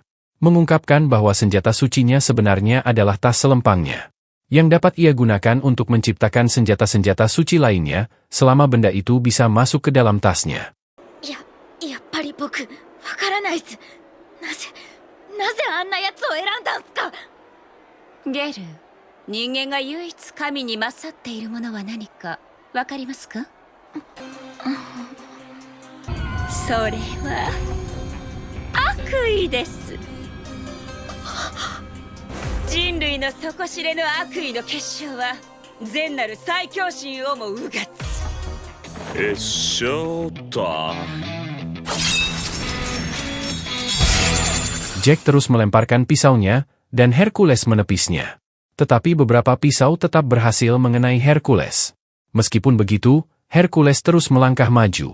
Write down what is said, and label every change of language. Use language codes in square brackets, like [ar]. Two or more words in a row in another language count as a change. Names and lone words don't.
[id] Mengungkapkan bahwa senjata sucinya sebenarnya adalah tas selempangnya. Yang dapat ia gunakan untuk menciptakan senjata-senjata suci lainnya, selama benda itu bisa masuk ke dalam tasnya. Geru, [ja] 人間が唯一神に勝っているものは何かわかりますか？それは悪意です。人類の底知れぬ悪意の結晶は善なる最強心をもうがつ。 [id] Jack terus melemparkan pisaunya, dan Hercules menepisnya. Tetapi beberapa pisau tetap berhasil mengenai Hercules. Meskipun begitu, Hercules terus melangkah maju.